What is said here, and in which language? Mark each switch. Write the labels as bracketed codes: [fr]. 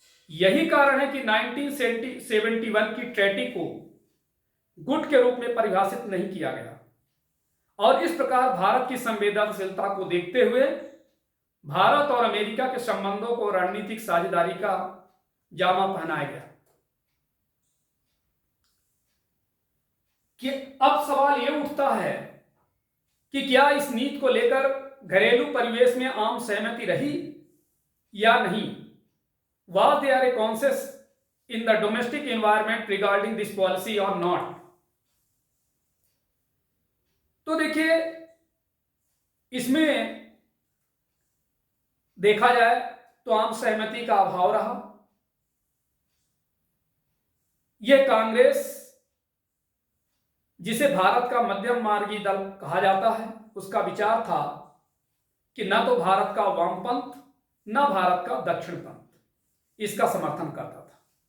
[hi] यही कारण है कि 1971 की ट्रेटी को गुट के रूप में परिभाषित नहीं किया गया और इस प्रकार भारत की संवेदनशीलता को देखते हुए भारत और अमेरिका के संबंधों को रणनीतिक साझेदारी का जामा पहनाया गया। कि अब सवाल यह उठता है कि क्या इस नीति को लेकर घरेलू परिवेश में आम सहमति रही या नहीं। [en] Was there a consensus in the domestic environment regarding this policy or not? [hi] तो देखिए, इसमें देखा जाए तो आम सहमति का अभाव रहा। यह कांग्रेस, जिसे भारत का मध्यम मार्गी दल कहा जाता है, उसका विचार था कि न तो भारत का वामपंथ न भारत का दक्षिणपंथ इसका समर्थन करता था।